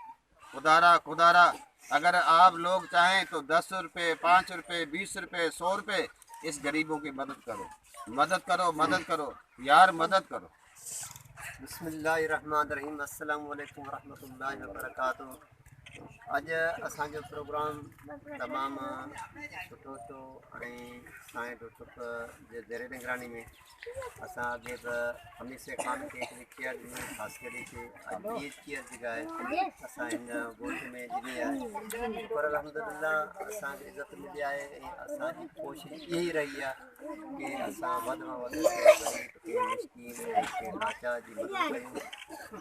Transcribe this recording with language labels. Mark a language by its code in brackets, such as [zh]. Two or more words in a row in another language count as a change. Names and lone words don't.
[ur] خدارا اگر آپ لوگ چاہیں تو 10 روپے 5 روپے 20 روپے 100 روپے اس غریبوں کی مدد کرو یار، مدد کرو۔ [ar] بسم اللہ الرحمن الرحیم۔ السلام علیکم ورحمۃ اللہ وبرکاتہ۔ [sd] اج اسانجو پروگرام تمام سٹھو تو سائیں ڈاکٹر जे ज़ेरे निगरानी में असां अॻे त हमेशह खान खे हिकिड़ी केयर ॾिनी ख़ासि करे कि अॼु ॿी केयर जेका आहे असां हिन ॻोठ में ॾिनी आहे। पर अलहमदुलिल्लाह असांखे इज़त मिली आहे ऐं असांजी कोशिशि इहा ई रही आहे कि असां वधि में वधि ग़रीब खे मिसकीन ऐं के लाचार जी मदद कयूं।